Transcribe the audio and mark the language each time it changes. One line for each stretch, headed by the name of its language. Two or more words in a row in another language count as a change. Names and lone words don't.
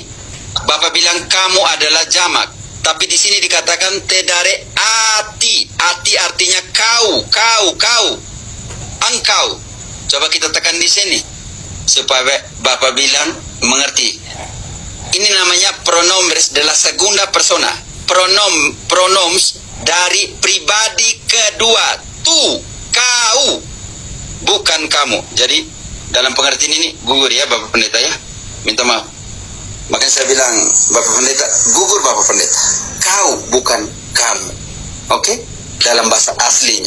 Indonesian: Bapak bilang kamu adalah jamak. Tapi di sini dikatakan tedare ati. Ati artinya kau. Engkau. Coba kita tekan di sini supaya Bapak bilang mengerti. Ini namanya
Spanish: pronombres de la segunda persona.
Indonesian: Pronoms dari pribadi kedua. Tu, kau, bukan kamu. Jadi dalam pengertian ini gugur ya Bapak Pendeta ya. Minta maaf. Makanya saya bilang Bapak Pendeta, gugur Bapak Pendeta. Kau, bukan kamu. Oke? Dalam bahasa aslinya.